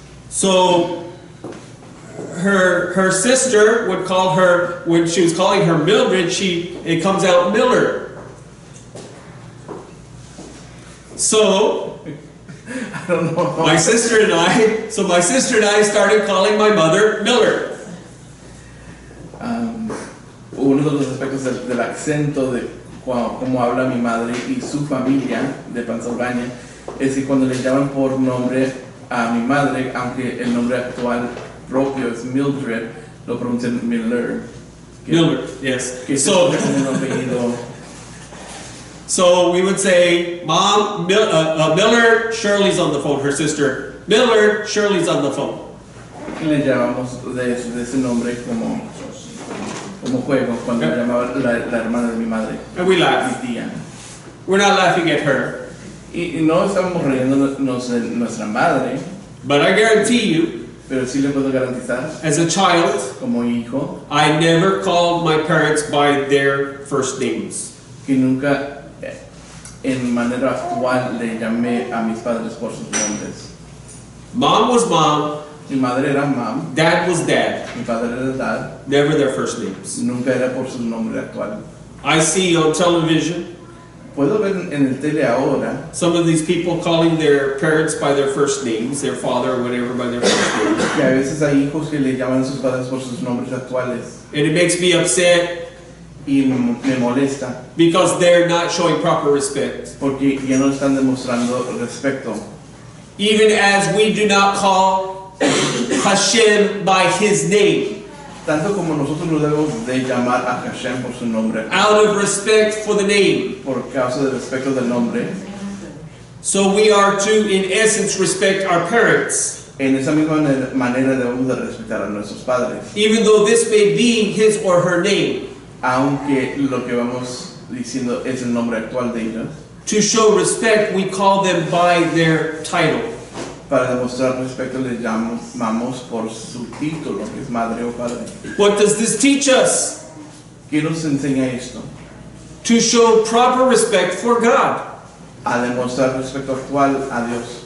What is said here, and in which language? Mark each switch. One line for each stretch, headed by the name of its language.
English: So her sister would call her, when she was calling her Mildred, it comes out Miller. So I don't know. my sister and I started calling my mother Miller.
Spanish: Uno de los aspectos del acento de cómo habla mi madre y su familia de Pennsylvania es que cuando le llaman por nombre a mi madre, aunque el nombre actual propio es Mildred, lo pronuncian Miller.
English: Miller, yes.
Spanish: Que
English: So,
Spanish: es un apellido.
English: so we would say, Mom, Miller, Shirley's on the phone. Her sister, Miller, Shirley's on the phone.
Spanish: Y le llamamos de ese nombre como juego cuando le llamaba la hermana de mi madre.
English: And we laugh.
Spanish: Mi tía.
English: We're not laughing at her.
Spanish: Y no estábamos riéndonos de nuestra madre,
English: But I guarantee you,
Spanish: pero sí le puedo garantizar,
English: as a child,
Spanish: como hijo,
English: I never called my parents by their first names.
Spanish: que nunca en manera actual le llamé a mis padres por sus nombres.
English: Mom was mom,
Spanish: Mi madre era mam,
English: dad was dad,
Spanish: mi padre era dad,
English: never their first names.
Spanish: nunca era por su nombre actual.
English: I see on television
Spanish: Puedo ver en el tele ahora
English: some of these people calling their parents by their first names, their father or whatever by their first name.
Spanish: que a veces hay hijos que le llaman a sus padres por sus nombres actuales
English: And it makes me upset
Spanish: y me molesta
English: because they're not showing proper respect.
Spanish: porque ya no están demostrando respeto.
English: Even as we do not call Hashem by his name,
Spanish: Tanto como nosotros no debemos de llamar a Hashem por su nombre,
English: out of respect for the name.
Spanish: por causa del respeto del nombre,
English: So we are to, in essence, respect our parents.
Spanish: en esa misma manera debemos de respetar a nuestros padres.
English: Even though this may be his or her name.
Spanish: Aunque lo que vamos diciendo es el nombre actual de ellos,
English: To show respect, we call them by their title.
Spanish: para demostrar respeto les llamamos por su título, que es madre o padre.
English: What does this teach us?
Spanish: ¿Qué nos enseña esto?
English: To show proper respect for God.
Spanish: A demostrar respeto actual a Dios.